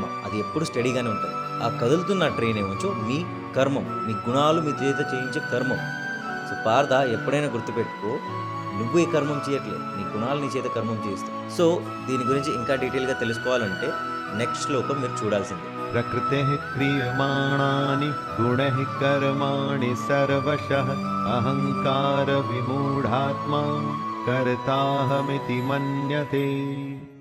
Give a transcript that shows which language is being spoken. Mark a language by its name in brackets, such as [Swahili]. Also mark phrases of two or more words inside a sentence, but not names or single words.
[Telugu] అది ఎప్పుడు స్టడీగానే ఉంటుంది. ఆ కదులుతున్న ట్రైన్ ఏమొచ్చో మీ కర్మం, మీ గుణాలు మీ చేత చేయించే కర్మం. సో పార్థ ఎప్పుడైనా గుర్తుపెట్టుకో, నువ్వు ఈ కర్మం చేయట్లేదు. నీ గుణాలు నీ చేత కర్మం చేయిస్తావు. సో దీని గురించి ఇంకా డీటెయిల్‌గా తెలుసుకోవాలంటే నెక్స్ట్ శ్లోకం మీరు చూడాల్సిందే. [Sanskrit] प्रकृतेः क्रियमाणानि गुणैः कर्माणि सर्वशः अहङ्कारविमूढात्मा कर्ताहमिति मन्यते।